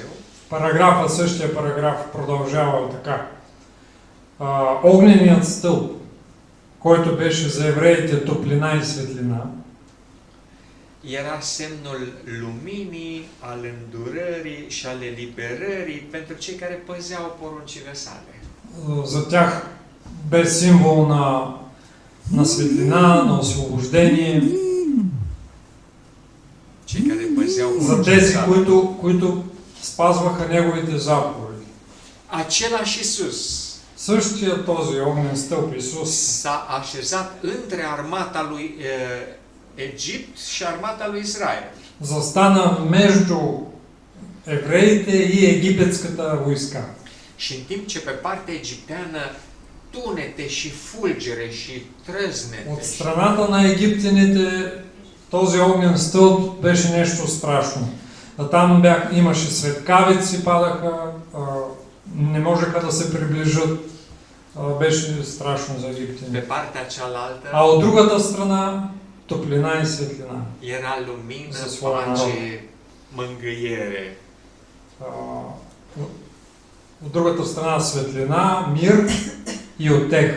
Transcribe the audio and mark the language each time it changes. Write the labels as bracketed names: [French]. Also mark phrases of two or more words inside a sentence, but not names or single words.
[Bulgarian] Параграфа, същия параграф продължава така. Огненият стълб, който беше за евреите топлина и светлина, [Romanian] Era semnul luminii, al îndurării și al eliberării pentru cei care păzeau poruncile sale. [Bulgarian] за тях бе символ на светлина, на освобождение, [Romanian] Cei care păzeau [Bulgarian] за [Romanian] poruncile [Bulgarian] тези, [Romanian] sale. [Bulgarian] които спазваха неговите заповеди. [Romanian] Același Iisus [Bulgarian] Същия този огнен стълб Исус [Romanian] s-a așezat între armata lui Egipt și armata lui Israel. [Bulgarian] застана между евреите и египетската войска. [Romanian] Și în timp ce pe partea egipteană tunete și fulgere și trăznete [Bulgarian] От страната на египтяните този огнен стълб беше нещо страшно. Там имаше светкавици, падаха, не можеха да се приближат. Беше страшно за [Romanian] pe [Bulgarian] египтяните. [Romanian] partea cealaltă [Bulgarian] А от другата страна топлина и светлина. [Romanian] era lumină, [Bulgarian] За своя народ. [Romanian] pace, mângâiere. [Bulgarian] От другата страна светлина, мир и утеха.